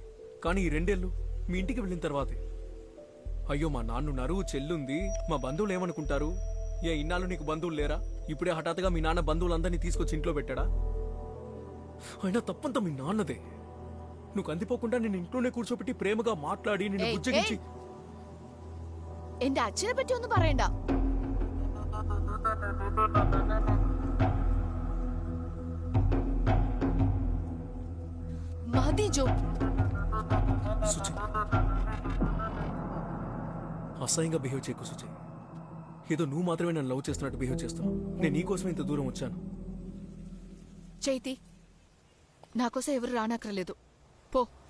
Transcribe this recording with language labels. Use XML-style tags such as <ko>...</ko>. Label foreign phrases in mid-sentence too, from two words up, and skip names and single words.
<te>కానీ ఈ 2 ఏళ్ళు మీ ఇంటికి వెళ్ళిన తర్వాతే, అయ్యో మా నాన్నున్నారు, చెల్లుంది, మా బంధువులు ఏమనుకుంటారు, ఏ ఇన్నాళ్ళు నీకు బంధువులు లేరా, ఇప్పుడే హఠాత్తుగా మీ నాన్న బంధువులందరినీ తీసుకొచ్చి ఇంట్లో పెట్టాడా? అయినా తప్పంతా మీ నాన్నదే. నువ్వు కందిపోకుండా నేను ఇంట్లోనే కూర్చోబెట్టి ప్రేమగా మాట్లాడి నిన్ను ఏయ్, బుజ్జగించి.</te> <ml>എന്റെ അച്ഛനെ പറ്റി ഒന്നും പറയണ്ട. മതി ജോ.</ml> <te>సుచి, అసహ్యంగా బిహేవ్ చేయకు సుచి. ఏదో నువ్వు మాత్రమే నన్ను లవ్ చేస్తున్నట్టు బిహేవ్ చేస్తున్నావు. నేను నీకోసమే ఇంత దూరం వచ్చాను. చైతి, నాకోసం ఎవరు రానక్కర్లేదు, పో.</te>